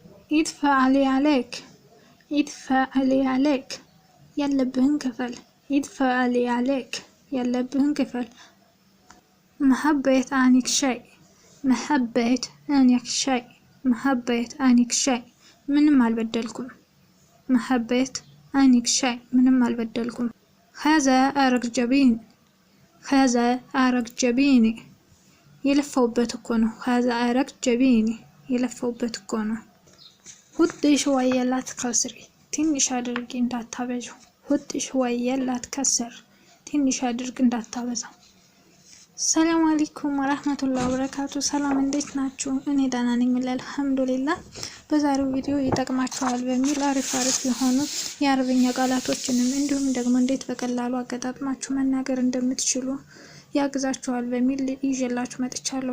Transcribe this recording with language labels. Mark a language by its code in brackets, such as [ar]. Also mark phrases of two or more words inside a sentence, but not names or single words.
[ar] ادفع لي عليك ادفع لي عليك [am] ያለብህን ክፈል [ar] ادفع لي عليك [am] ያለብህን ክፈል [ar] محبيت عنك شيء محبيت عنك شيء محبيت عنك شيء [am] ምንም አልበደልኩም [ar] محبيت عنك شيء [am] ምንም አልበደልኩም [ar] هذا أرق جبين هذا أرق جبيني [am] የለፈውበት እኮ ነው [ar] هذا أرق جبيني [am] የለፈውበት እኮ ነው ሁጥ [ar] شوية لا تكسري [am] ትንሽ አድርጊ እንዳታበዙ ሁጥ [ar] شوية لا تكسر [am] ትንሽ አድርግ እንዳታበዛው [ar] السلام عليكم ورحمة الله وبركاته [am] ሰላም እንዴት ናችሁ እኔ ደህና ነኝ አልহামዱሊላህ በዛሬው ቪዲዮ ይጠቅማችኋል በሚል አሪፍ የሆኑ የአረብኛ ቃላቶችንም እንዲሁም ደግሞ እንዴት በቀላሉ አገጣጥማችሁ መናገር እንደምትችሉ ያግዛችኋል በሚል ይዤላችሁ መጥቻለሁ